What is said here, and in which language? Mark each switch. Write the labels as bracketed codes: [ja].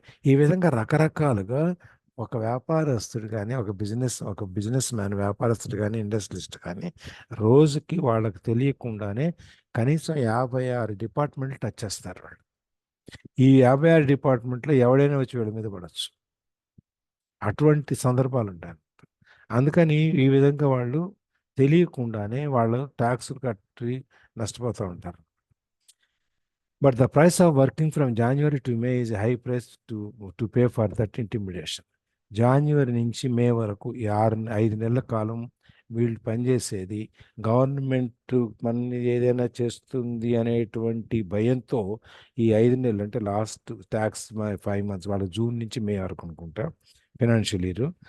[te] ఈ విధంగా రకరకాలుగా ఒక వ్యాపారస్తుడు కానీ ఒక బిజినెస్ మ్యాన్, వ్యాపారస్తుడు కానీ ఇండస్ట్రియలిస్ట్ కానీ రోజుకి వాళ్ళకి తెలియకుండానే కనీసం 56 డిపార్ట్మెంట్లు టచ్ చేస్తారు వాళ్ళు. ఈ 56 డిపార్ట్మెంట్లో ఎవడైనా వచ్చి వీళ్ళ మీద పడవచ్చు, అటువంటి సందర్భాలు ఉంటాయి. అందుకని ఈ విధంగా వాళ్ళు తెలియకుండానే వాళ్ళు ట్యాక్సులు కట్టి నష్టపోతూ ఉంటారు. [en] But the price of working from January to May is a high price to pay for that intimidation. [te] January నుంచి మే వరకు ఈ 5 నెలల కాలం వీళ్ళు పనిచేసేది గవర్నమెంట్ మన ఏదైనా చేస్తుంది అనేటువంటి భయంతో. ఈ 5 నెలలు అంటే లాస్ట్ ట్యాక్స్ 5 months, వాళ్ళు జూన్ నుంచి మే వరకు అనుకుంటా ఫైనాన్షియల్ ఇయర్.